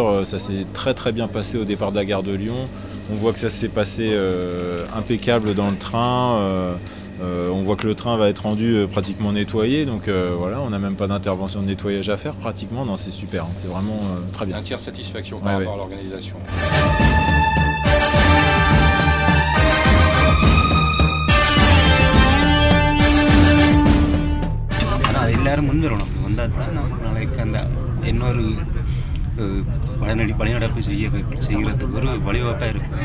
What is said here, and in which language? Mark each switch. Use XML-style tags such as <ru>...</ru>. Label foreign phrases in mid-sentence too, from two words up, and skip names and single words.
<fr>Ça s'est très bien passé au départ de la gare de Lyon. On voit que ça s'est passé impeccable dans le train. On voit que le train va être rendu pratiquement nettoyé. Donc voilà, on n'a même pas d'intervention de nettoyage à faire pratiquement. Non, c'est super, hein, c'est vraiment très bien. Un tiers satisfaction par rapport à l'organisation.</fr> <ta>எல்லாரும் முன்வரணும் வந்தால் தான் நம்ம நாளைக்கு அந்த இன்னொரு பணிநடப்பு செய்கிறதுக்கு ஒரு வழிவகுப்பாக இருக்கும்.</ta>